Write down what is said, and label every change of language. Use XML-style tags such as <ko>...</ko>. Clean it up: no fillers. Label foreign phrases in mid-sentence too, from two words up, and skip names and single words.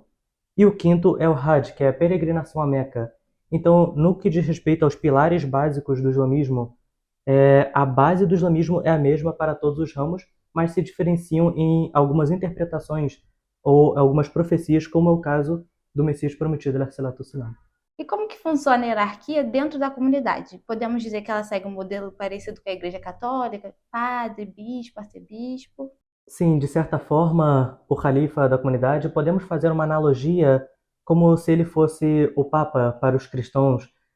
<pt>E o quinto é o hajj, que é a peregrinação a Meca. Então, no que diz respeito aos pilares básicos do islamismo, a base do islamismo é a mesma para todos os ramos, mas se diferenciam em algumas interpretações ou algumas profecias, como é o caso do Messias prometido,</pt> <ar>عليه الصلاة والسلام.</ar> <pt>E como que funciona a hierarquia dentro da comunidade? Podemos dizer que ela segue um modelo parecido com a Igreja Católica, padre, bispo, arcebispo? Sim, de certa forma, o califa da comunidade, podemos fazer uma analogia como se ele fosse o Papa para os cristãos.</pt>